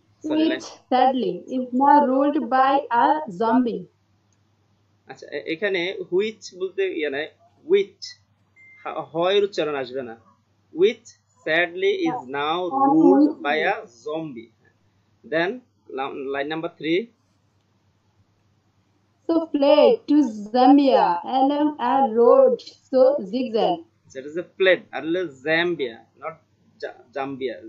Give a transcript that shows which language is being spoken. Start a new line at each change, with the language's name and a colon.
English: Which sadly is now ruled by a zombie.
Bangla: আচ্ছা, এখানে which বলতে নাই, উইচ হয় উচ্চারণ আসবে না।
English: which sadly is now ruled by a zombie. Then line number 3. So fled to Zambia along a road so zigzag. That is a fled, Zambia, not Zambia.